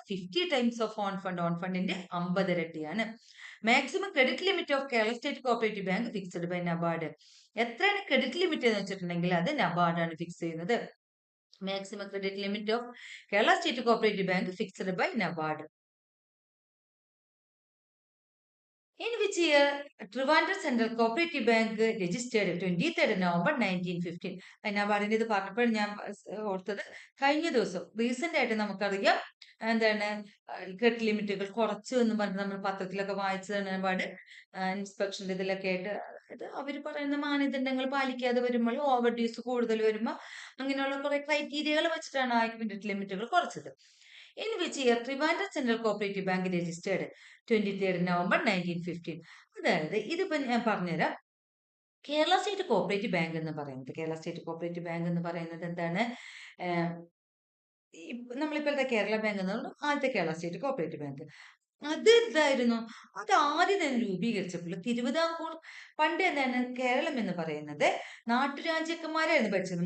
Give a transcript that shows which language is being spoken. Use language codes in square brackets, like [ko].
[en] 50 times of own fund. [ml] On ഫണ്ടിന്റെ 50 ഇരട്ടിയാണ്. [en] Maximum credit limit of Kerala state cooperative bank fixed by NABARD. [ml] എത്രയാണ് credit limit എന്ന് വെച്ചിട്ടുണ്ടെങ്കിൽ അത് നബാർഡാണ് ഫിക്സ് ചെയ്യുന്നത്. [en] Maximum credit limit of Kerala state cooperative bank fixed by NABARD. In which year Trivandrum Central Cooperative Bank registered 23rd November 1915? [ml] നബാർഡിന്റെ ഇത് പറഞ്ഞപ്പോൾ ഞാൻ ഓർത്തത്, കഴിഞ്ഞ ദിവസം റീസെന്റ് ആയിട്ട് നമുക്കറിയാം എന്താണ് ക്രെഡിറ്റ് ലിമിറ്റുകൾ കുറച്ചു എന്ന് പറഞ്ഞ് നമ്മൾ പത്രത്തിലൊക്കെ വായിച്ചതാണ്. നബാർഡ് ഇൻസ്പെക്ഷന്റെ ഇതിലൊക്കെ ആയിട്ട് അവർ പറയുന്ന മാനദണ്ഡങ്ങൾ പാലിക്കാതെ വരുമ്പോൾ, ഓവർ ഡ്യൂസ് കൂടുതൽ വരുമ്പോൾ അങ്ങനെയുള്ള കുറെ ക്രൈറ്റീരിയകൾ വെച്ചിട്ടാണ് ആ ക്രെഡിറ്റ് ലിമിറ്റുകൾ കുറച്ചത്. [en] In which year Trivandrum Central Cooperative Bank registered 23rd November 1915? [ml] അതായത് ഇതിപ്പോ ഞാൻ പറഞ്ഞുതരാം. കേരള സ്റ്റേറ്റ് കോപ്പറേറ്റീവ് ബാങ്ക് എന്ന് പറയുന്നത്, കേരള സ്റ്റേറ്റ് കോപ്പറേറ്റീവ് ബാങ്ക് എന്ന് പറയുന്നത് എന്താണ്? നമ്മളിപ്പോഴത്തെ കേരള ബാങ്ക് എന്ന് പറഞ്ഞാൽ ആദ്യത്തെ കേരള സ്റ്റേറ്റ് കോപ്പറേറ്റീവ് ബാങ്ക്. അത് എന്തായിരുന്നു? അത് ആദ്യം തന്നെ രൂപീകരിച്ചപ്പോൾ തിരുവിതാംകൂർ, പണ്ട് എന്താണ് കേരളം എന്ന് പറയുന്നത് നാട്ടുരാജ്യക്കന്മാരായിരുന്നു ഭരിച്ചത്.